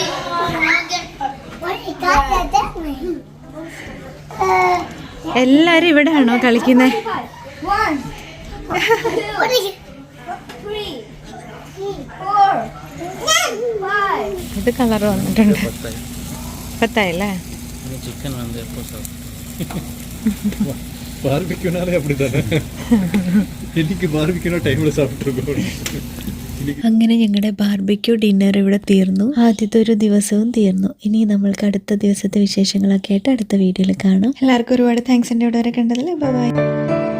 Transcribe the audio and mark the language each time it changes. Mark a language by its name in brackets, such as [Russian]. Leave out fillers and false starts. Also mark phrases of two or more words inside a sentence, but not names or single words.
[Malayalam] എല്ലാരും ഇവിടെയാണോ കളിക്കുന്നത്? ഇത് കളർ വന്നിട്ടുണ്ട്. പത്തായല്ലേ? [English] chicken barbecue [Tamil] அப்படிதானே. இன்னைக்கு பார்பிக்யூனா டைம்ல சாப்பிட்டுருக்கோம். [Malayalam] അങ്ങനെ ഞങ്ങളുടെ ബാർബിക്യൂ ഡിന്നർ ഇവിടെ തീർന്നു. ആദ്യത്തെ ഒരു ദിവസവും തീർന്നു. ഇനി നമ്മൾക്ക് അടുത്ത ദിവസത്തെ വിശേഷങ്ങളൊക്കെ ആയിട്ട് അടുത്ത വീഡിയോയിൽ കാണാം. എല്ലാവർക്കും ഒരുപാട് താങ്ക്സ് എൻ്റെ ഇവിടെ വരെ കണ്ടതിൽ. ബൈ.